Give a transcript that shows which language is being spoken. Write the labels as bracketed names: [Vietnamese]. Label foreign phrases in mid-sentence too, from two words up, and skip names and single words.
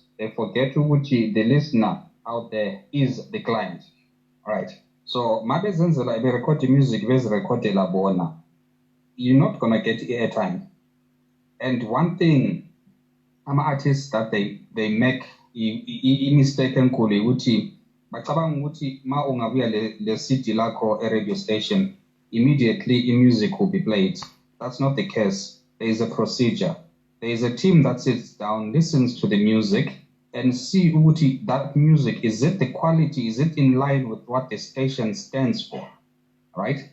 [English] They forget which the listener out there is the client. All right. So, if they record the music, you're not going to get airtime. And one thing, I'm artists that they make a mistaken [Zulu] kuli uti bacabanga ukuthi ma ungabuya le city lakho [English] a radio station immediately music will be played. That's not the case. There is a procedure. There is a team that sits down, listens to the music and see uti that music, is it the quality, is it in line with what the station stands for, right?